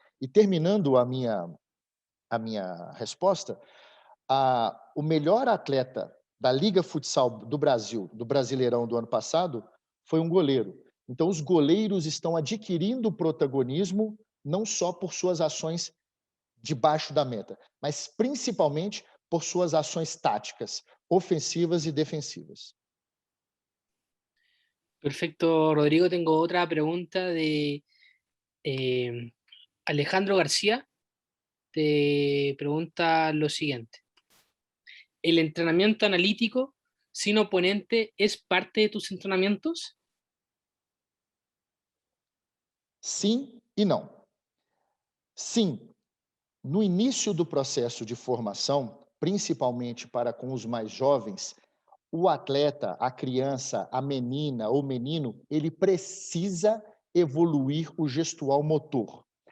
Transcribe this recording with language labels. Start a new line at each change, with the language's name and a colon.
Portuguese: E terminando a minha resposta, o melhor atleta da Liga Futsal do Brasil, do Brasileirão do ano passado, foi um goleiro. Então, os goleiros estão adquirindo protagonismo não só por suas ações debaixo da meta, mas principalmente por suas ações táticas, ofensivas e defensivas.
Spanish: Perfecto, Rodrigo. Tengo otra pregunta de Alejandro García. Te pregunta lo siguiente. ¿El entrenamiento analítico sin oponente es parte de tus entrenamientos?
Portuguese: Sim e não. Sim, no início do processo de formação, principalmente para com os mais jovens, o atleta, a criança, a menina ou menino, ele precisa evoluir o gestual motor.